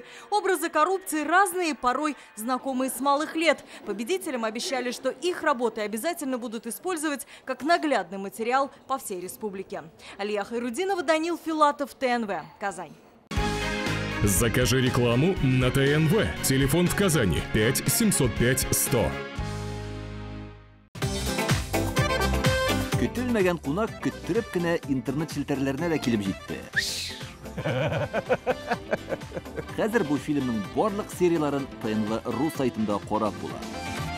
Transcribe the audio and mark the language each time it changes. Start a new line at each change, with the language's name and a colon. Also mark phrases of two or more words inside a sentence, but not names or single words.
Russian: Образы коррупции разные, порой знакомые с малых лет. Победителям обещали, что их работы обязательно будут использовать как наглядный материал по всей республике. Алия Хайрудинова, Данил Филатов, ТНВ, Казань. Закажи рекламу на ТНВ. Телефон в Казани 5 705 100.
Tatar: Көтелмәгән кунак көттөреп кенә интернет челтәрләренә дә килеп җитте. Хәзер бу фильмның барлык серияларын ТНВ.ру сайтында карап була.